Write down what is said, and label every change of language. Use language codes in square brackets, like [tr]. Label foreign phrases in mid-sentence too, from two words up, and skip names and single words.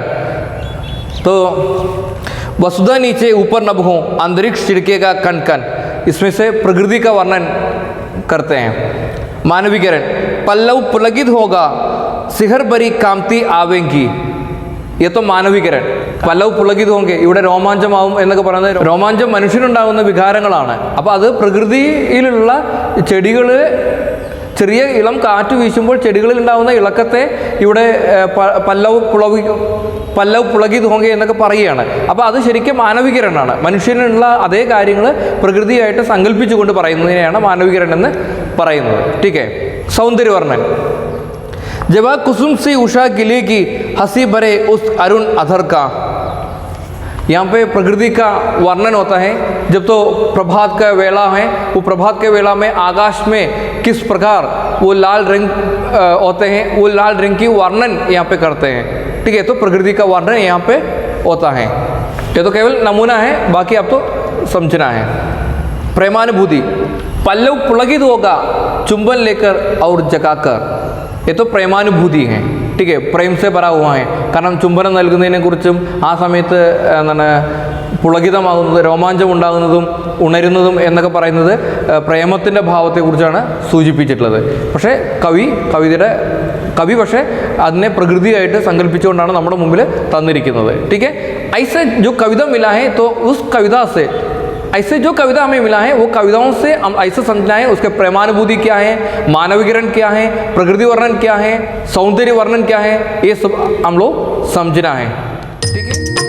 [hi] तो वसुधा नीचे ऊपर नभ हो अंतरिक्ष छिड़केगा कण कण, इसमें से प्रकृति का वर्णन करते हैं। मानवीकरण, पल्लव पुलकित होगा शिखर भरी कांति आवेंगी, ये तो മാനവികരൻ. पल्लव पुलकित होंगे [ml] ഇവിടെ രോമാഞ്ചമാവും എന്നൊക്കെ പറയുന്നത് രോമാഞ്ചം മനുഷ്യനുണ്ടാകുന്ന വികാരങ്ങളാണ്. അപ്പോൾ അത് പ്രകൃതിയിലുള്ള ചെടികൾ ചെറിയ ഇളം കാറ്റ് വീശുമ്പോൾ ചെടികളിൽ ഉണ്ടാകുന്ന ഇളക്കത്തെ ഇവിടെ [hi] पल्लव पुलकित होंगे [ml] എന്നൊക്കെ പറയുകയാണ്. അപ്പോൾ അത് ശരിക്കും മാനവികരനാണ്. മനുഷ്യനുള്ള അതേ കാര്യങ്ങൾ പ്രകൃതിയായിട്ട് സങ്കല്പിച്ചുകൊണ്ട് പറയുന്നതിനെയാണ് മാനവികരൻ എന്ന് പറയുന്നത്. [hi] ठीक है. സൗന്ദര്യവർണ്ണൻ, जब कुसुम सी उषा खिलेगी हंसी भरे उस अरुण अधर का, यहाँ पे प्रकृति का वर्णन होता है. जब तो प्रभात का वेला है, वो प्रभात के वेला में आकाश में किस प्रकार वो लाल रंग होते हैं, वो लाल रंग की वर्णन यहाँ पे करते हैं. ठीक है. तो प्रकृति का वर्णन यहाँ पे होता है. ये तो केवल नमूना है, बाकी आप तो समझना है. प्रेमानुभूति, पल्लव पुलकित होगा चुंबन लेकर और जगाकर, ये तो प्रेमानुभूति है. ठीक है. प्रेम से भरा हुआ है. [ml] കാരണം ചുംബനം നൽകുന്നതിനെക്കുറിച്ചും ആ സമയത്ത് എന്താണ് പുളകിതമാകുന്നത്, രോമാഞ്ചം ഉണ്ടാകുന്നതും ഉണരുന്നതും എന്നൊക്കെ പറയുന്നത് പ്രേമത്തിൻ്റെ ഭാവത്തെക്കുറിച്ചാണ് സൂചിപ്പിച്ചിട്ടുള്ളത്. പക്ഷേ കവി പക്ഷേ അതിനെ പ്രകൃതിയായിട്ട് സങ്കല്പിച്ചുകൊണ്ടാണ് നമ്മുടെ മുമ്പിൽ തന്നിരിക്കുന്നത്. [hi] ठीक है. ऐसे जो कविता मिला है तो उस कविता से ऐसे जो कविता हमें मिला है वो कविताओं से हम ऐसे समझना है उसके प्रेमानुभूति क्या है, मानवीकरण क्या है, प्रकृति वर्णन क्या है, सौंदर्य वर्णन क्या है, ये सब हम लोग समझना है. ठीक है.